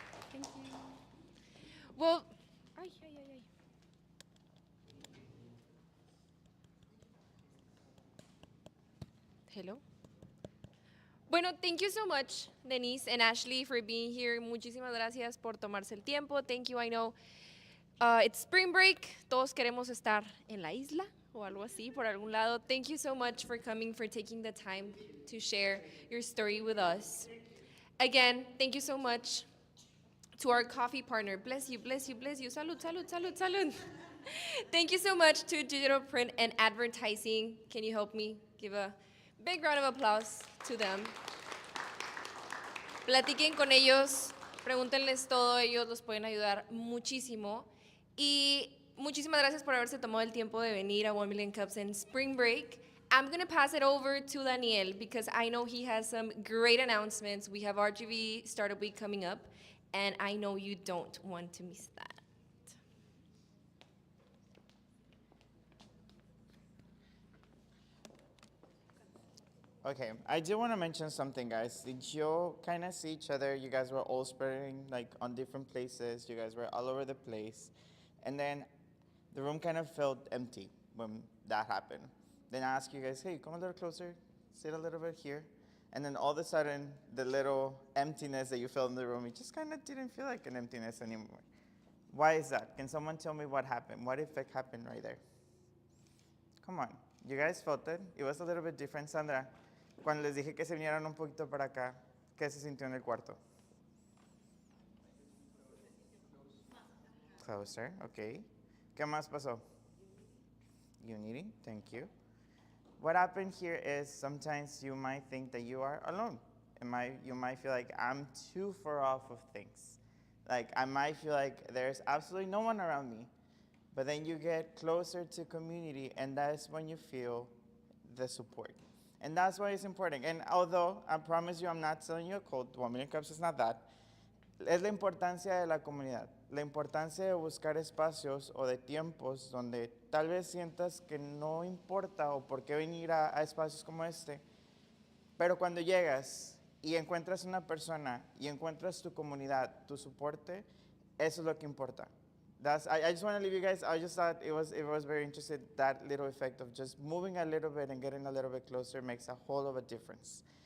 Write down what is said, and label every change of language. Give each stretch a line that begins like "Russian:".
English: Thank you. Well, ay, ay, ay, ay. Hello. Bueno, thank you so much, Denise and Ashley, for being here.
Spanish: Muchísimas gracias por tomarse el tiempo.
English: Thank you. I know it's spring break.
Spanish: Todos queremos estar en la isla o algo así, por algún lado.
English: Thank you so much for coming, for taking the time to share your story with us. Again, thank you so much to our coffee partner. Bless you, bless you, bless you.
Spanish: Salud, salud, salud, salud.
English: Thank you so much to Digital Print and Advertising. Can you help me give a big round of applause to them?
Spanish: Platiquen con ellos, pregúntenles todo, ellos los pueden ayudar muchísimo. Y muchísimas gracias por haberse tomado el tiempo de venir a 1 Million Cups in Spring Break.
English: I'm going to pass it over to Daniel because I know he has some great announcements. We have RGB Startup Week coming up, and I know you don't want to miss that. Okay, I do want to mention something, guys. Did you kind of see each other? You guys were all spreading like on different places. You guys were all over the place. And then the room kind of felt empty when that happened. Then I asked you guys, hey, come a little closer, sit a little bit here. And then all of a sudden, the little emptiness that you felt in the room, it just kind of didn't feel like an emptiness anymore. Why is that? Can someone tell me what happened? What effect happened right there? Come on, you guys felt it? It was a little bit different, Sandra.
Spanish: Cuando les dije que se vinieran un poquito para acá, ¿qué se sintió en el cuarto?
English: Closer, okay.
Spanish: ¿Qué más pasó?
English: Unity, thank you. What happened here is sometimes you might think that you are alone. You might feel like I'm too far off of things. Like I might feel like there's absolutely no one around me. But then you get closer to community, and that's when you feel the support. And that's why it's important. And although I promise you I'm not selling you a code, 1 Million Cups is not that,
Spanish: es la importancia de la comunidad, la importancia de buscar espacios o de tiempos donde tal vez sientas que no importa o por qué venir a espacios como este, pero cuando llegas y encuentras una persona y encuentras tu comunidad, tu soporte, eso es lo que importa.
English: I just want to leave you guys. I just thought it was very interesting, that little effect of just moving a little bit and getting a little bit closer makes a whole of a difference.